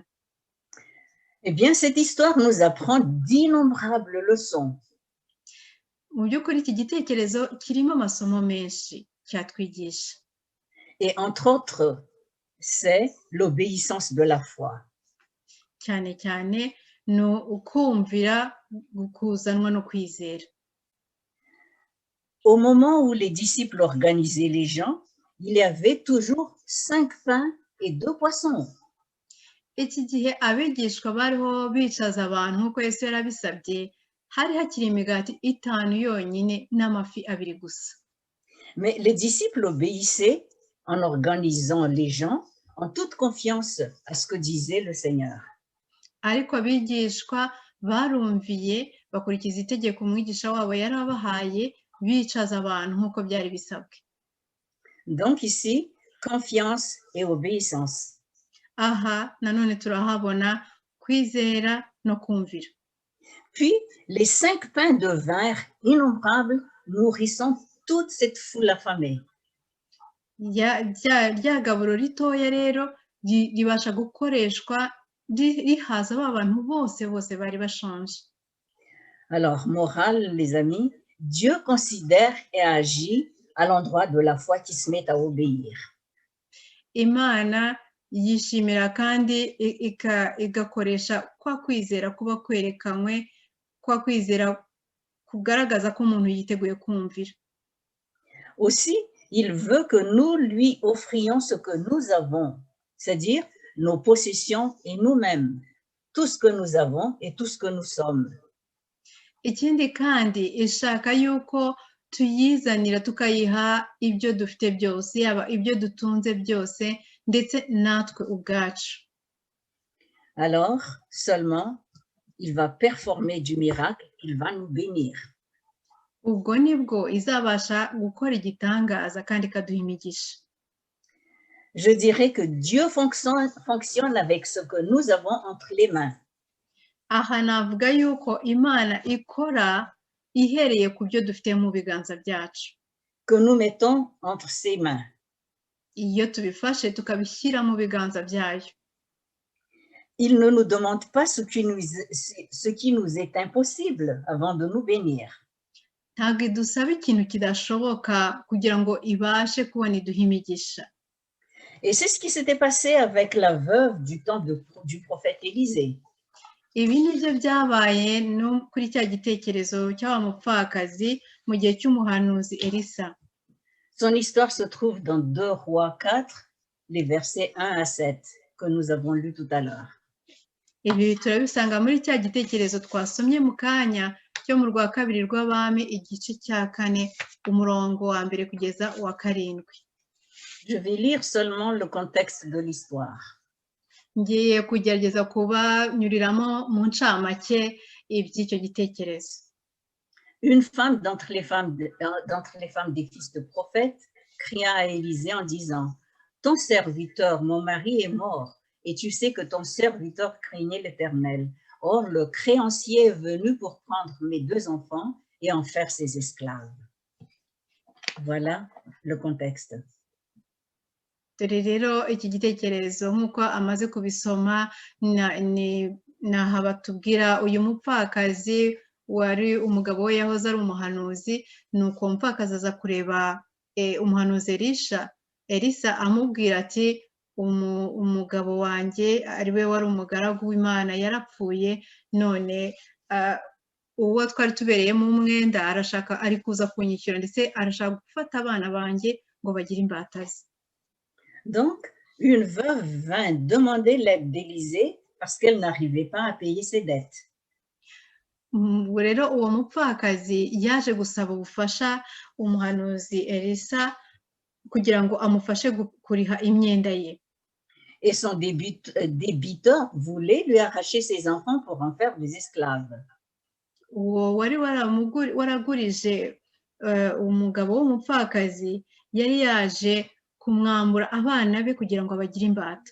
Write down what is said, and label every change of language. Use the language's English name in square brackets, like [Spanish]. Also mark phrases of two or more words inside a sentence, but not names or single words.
[French] Eh bien, cette histoire nous apprend d'innombrables leçons. [Kinyarwanda] Mu by'ukuri iki gitekerezo kirimo amasomo menshi cyatwigisha. [French] Et entre autres, c'est l'obéissance de la foi. [Kinyarwanda] Cyane cyane ni ukumvira kuzanwa no kwizera. [French] Au moment où les disciples organisaient les gens, il y avait toujours 5 pains et 2 poissons. [Kinyarwanda] Iki gihe abigishwa bariho bicaza abantu nk'uko Yesu yarabisabye, hari hakiri imigati 5 yonyine n'amafi 2 gusa. [French] Mais les disciples obéissaient en organisant les gens en toute confiance à ce que disait le Seigneur. [Kinyarwanda] Ariko abigishwa barumviye bakurikiza itegeko umwigisha wabo yarabahaye bicaza abantu nk'uko byari bisabwe. [French] Donc ici, confiance et obéissance. [Kinyarwanda] Aha nanone turahabona kwizera no kumvira. [French] Puis les 5 pains devinrent innombrables, nourrissant toute cette foule affamée. [Kinyarwanda] Rya gaburo ritoya rero ribasha gukoreshwa rihaza abantu bose bari bashonje. [French] Alors, morale, les amis, Dieu considère et agit à l'endroit de la foi qui se met à obéir. [Kinyarwanda] Imana yishimira kandi igakoresha kwa kwizera kuba kwerekanywe, kwa kwizera kugaragaza ko umuntu yiteguye kumvira. [French] Aussi, il veut que nous lui offrions ce que nous avons, c'est-à-dire nos possessions et nous-mêmes, tout ce que nous avons et tout ce que nous sommes. [Kinyarwanda] Ikindi kandi ishaka yuko tuyizanira tukayiha ibyo dufite byose, yaba ibyo dutunze byose ndetse natwe ubwacu. [French] Alors, seulement, il va performer du miracle, il va nous bénir. [Kinyarwanda] Ubwo nibwo izabasha gukora igitangaza kandi ikaduha imigisha. [French] Je dirais que Dieu fonctionne avec ce que nous avons entre les mains. [Kinyarwanda] Aha navuga yuko Imana ikora ihereye ku byo dufite mu biganza byacu. [French] Que nous mettons entre ses mains. [Kinyarwanda] Iyo tubifashe tukabishyira mu biganza byayo. [French] Il ne nous demande pas ce qui nous est impossible avant de nous bénir. [Kinyarwanda] Ntabwo idusaba ikintu kidashoboka kugira ngo ibashe kubona iduha imigisha. [French] Et c'est ce qui s'était passé avec la veuve du temps du prophète Élisée. [Kinyarwanda] Ibi nibyo byabaye no kuri cya gitekerezo cy'aba mupfakazi mu gihe cy'umuhanuzi Elisa. [French] Son histoire se trouve dans 2 Rois 4, les versets 1 à 7, que nous avons lus tout à l'heure. [Kinyarwanda] Ibi turabisanga muri cya gitekerezo twasomye mu kanya cyo mu rwa 2 rw'abami igice cya 4 umurongo wa 1 kugeza uwa 7. [French] Je vais lire seulement le contexte de l'histoire. [Kinyarwanda] Ngiye kugerageza kubanyuriramo mu ncamake iby'icyo gitekerezo. [French] Une femme d'entre les femmes des fils de prophètes cria à Élisée en disant: ton serviteur, mon mari, est mort, et tu sais que ton serviteur craignait l'Éternel. Or, le créancier est venu pour prendre mes 2 enfants et en faire ses esclaves. Voilà le contexte. [Kinyarwanda] Dore rero iki gitekerezo nk'uko amaze kubisoma naha batubwira uyu mupfakazi wari umugabo we yahoze ari umuhanuzi, nuko umupfakazi aza kureba umuhanuzi Elisa amubwira ati umugabo wanjye ari we wari umugaragu w'Imana yarapfuye, none uwo twari tubereyemo umwenda arashaka ari kuza kunyishyura ndetse arashaka gufata abana banjye ngo bagire imbatazi. [French] Donc, une veuve vint demander l'aide d'Élisée parce qu'elle n'arrivait pas à payer ses dettes. [Kinyarwanda] Rero uwo mupfakazi yaje gusaba ubufasha umuhanuzi Elisa kugira ngo amufashe kuriha imyenda ye. [French] Et son débiteur voulait lui arracher ses enfants pour en faire des esclaves. [Kinyarwanda] Uwo wari waragurije umugabo w'umupfakazi yari yaje kumwambura abana be kugira ngo abagire imbata.